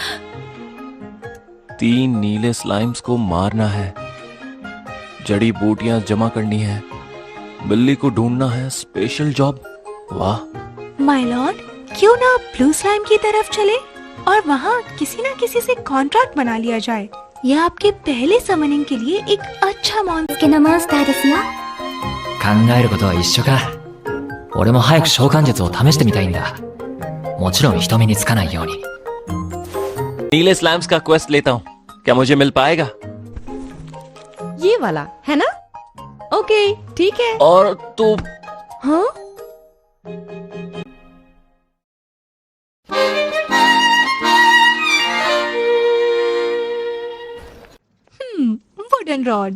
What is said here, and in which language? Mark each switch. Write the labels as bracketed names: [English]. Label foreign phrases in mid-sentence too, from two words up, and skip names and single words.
[Hindi] 3 नीले स्लाइम्स को मारना है, जड़ी बूटियां जमा करनी है, बिल्ली को ढूंढना है। [English] special job. [Hindi] वाह। [English] my lord, [Hindi] क्यों ना [English] blue slime [Hindi] की तरफ चले और वहाँ किसी न किसी से कॉन्ट्रैक्ट बना लिया जाए। यह आपके पहले समनिंग के लिए एक अच्छा मॉन्स्टर [Japanese] 好きなモンスターですよ。考えることは一緒か。俺も早く召喚術を試してみたいんだ。もちろん人目につかないように。 [Hindi] नीले स्लैम्स का क्वेस्ट लेता हूँ, क्या मुझे मिल पाएगा? ये वाला है ना? ओके, ठीक है। और तो हाँ? [English] wooden rod.